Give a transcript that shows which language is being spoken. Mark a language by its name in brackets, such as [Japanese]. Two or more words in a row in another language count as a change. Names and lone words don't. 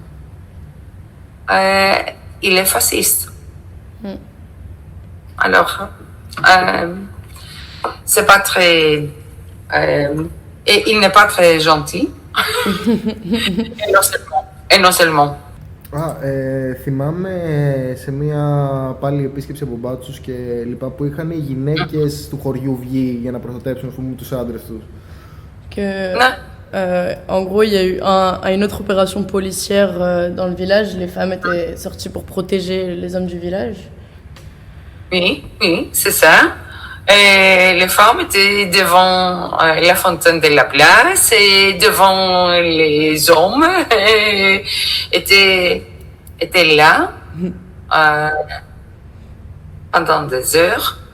[French] Il est fasciste. Alors, c'est pas très. Et il n'est pas très gentil. Et non seulement. [Greek] Θυμάμαι σε μια πάλι επίσκεψη από μπάτσους και λοιπά που είχαν οι γυναίκες του χωριού βγει για να προστατέψουν τους άντρες τους. [French] Que, en gros, il y a eu une autre opération policière dans le village. Les femmes étaient sorties pour protéger les hommes du village. Oui, c'est ça. Les femmes étaient devant la fontaine de la place et devant les hommes étaient là pendant des heures.